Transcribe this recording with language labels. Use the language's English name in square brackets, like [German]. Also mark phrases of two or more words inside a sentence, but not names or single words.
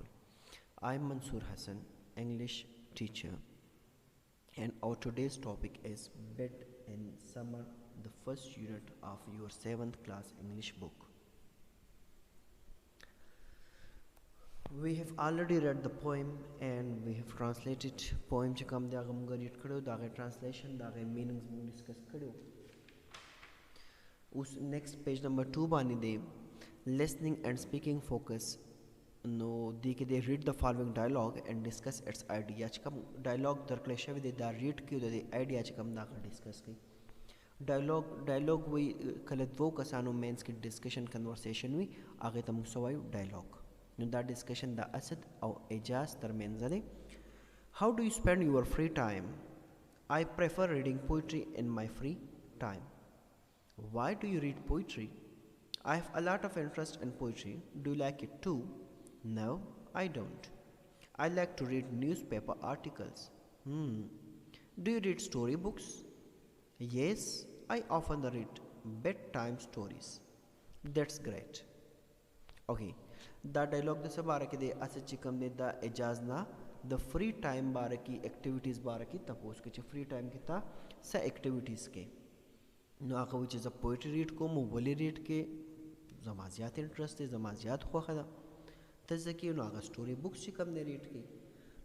[English] I am Mansoor Hassan, English teacher, and our today's topic is Bed in Summer, the first unit of your 7th class English book. We have already read the poem and we have translated poem [Pashto] چې کوم دی هغه موږ ریډ کړو د هغې translation د هغې meanings موږ ډسکس کړو. [English] اوس next page number 2 [Pashto] باندې دی [English] listening and speaking focus. [Pashto] نو دی کې دی [English] read the following dialogue and discuss its idea. [Pashto] چې کوم dialogue درکړی شوی دی دا read کړي د idea چې کوم دا هغه ډسکس کړي. dialogue وی کله دوه کسانو مینس کې [English] discussion conversation [Pashto] وي هغې ته موږ څه وایو dialogue. نو دا ډسکشن د اسد او اعجاز ترمنځ دی. [English] How do you spend your free time? I prefer reading poetry in my free time. Why do you read poetry? I have a lot of interest in poetry. Do you like it too? No, I don't. I like to read newspaper articles. Do you read storybooks? Yes, I often read bedtime stories. That's great. Okay. [Pashto] دا ډایلاګ د څه باره کې دی اسد چې کوم دی دا اعجاز نه د [English] free time [Pashto] باره کې اکټیویټیز باره کې تپوس کې چې [English] free time [Pashto] کې تا څه اکټیویټیز کې نو هغه وایي چې زه [English] poetry read [Pashto] کوم ولې ریډ کې زما زیات انټرسټ دی زما زیات خوښه ده ته زه کې نو هغه [English] story books [Pashto] چې کوم دی ریډ کې نو